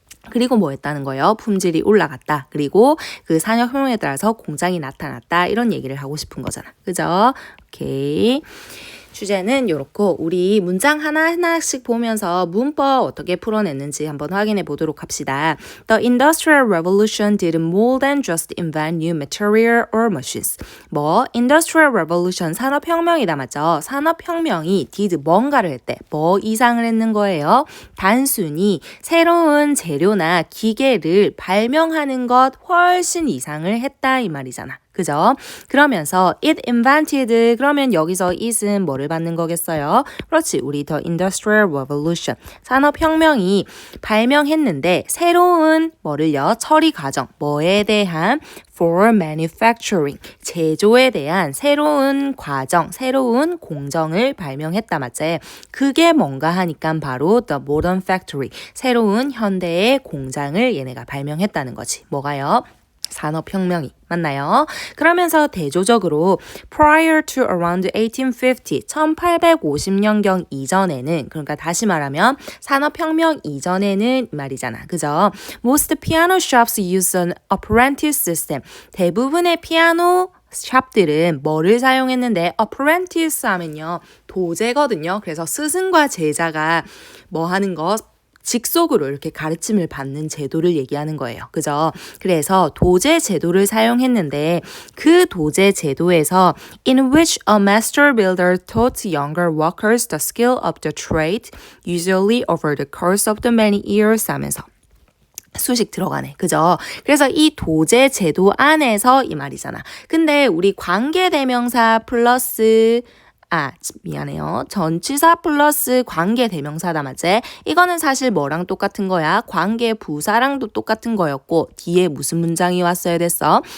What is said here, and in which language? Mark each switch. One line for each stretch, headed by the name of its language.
Korean: 그리고 뭐 했다는 거예요? 품질이 올라갔다. 그리고 그 산업혁명에 따라서 공장이 나타났다. 이런 얘기를 하고 싶은 거잖아. 그죠? 오케이. 주제는 이렇고 우리 문장 하나하나씩 보면서 문법 어떻게 풀어냈는지 한번 확인해 보도록 합시다.
English: The Industrial Revolution didn't more than just invent new material or machines.
Korean: 뭐 Industrial Revolution 산업혁명이다, 맞죠? 산업혁명이 did 뭔가를 했대. 뭐 이상을 했는 거예요? 단순히 새로운 재료나 기계를 발명하는 것 훨씬 이상을 했다 이 말이잖아. 그죠? 그러면서 it invented 그러면 여기서 it은 뭐를 받는 거겠어요? 그렇지. 우리 the industrial revolution 산업혁명이 발명했는데 새로운 뭐를요? 처리 과정 뭐에 대한 for manufacturing 제조에 대한 새로운 과정 새로운 공정을 발명했다 맞지? 그게 뭔가 하니까 바로 the modern factory 새로운 현대의 공장을 얘네가 발명했다는 거지. 뭐가요? 산업혁명이 맞나요? 그러면서 대조적으로 prior to around 1850, 1850년경 이전에는 그러니까 다시 말하면 산업혁명 이전에는 말이잖아. 그죠?
English: Most piano shops use an apprentice system.
Korean: 대부분의 피아노 샵들은 뭐를 사용했는데 apprentice 하면요. 도제거든요. 그래서 스승과 제자가 뭐 하는 거 직속으로 이렇게 가르침을 받는 제도를 얘기하는 거예요. 그죠?
English: 그래서 도제 제도를 사용했는데 그 도제 제도에서 in which a master builder taught younger workers the skill of the trade usually over the course of the many years 하면서 수식 들어가네.
Korean: 그죠? 그래서 이 도제 제도 안에서 이 말이잖아. 근데 우리 관계대명사 플러스 미안해요. 전치사 플러스 관계 대명사다 맞지? 이거는 사실 뭐랑 똑같은 거야? 관계 부사랑도 똑같은 거였고 뒤에 무슨 문장이 왔어야 됐어?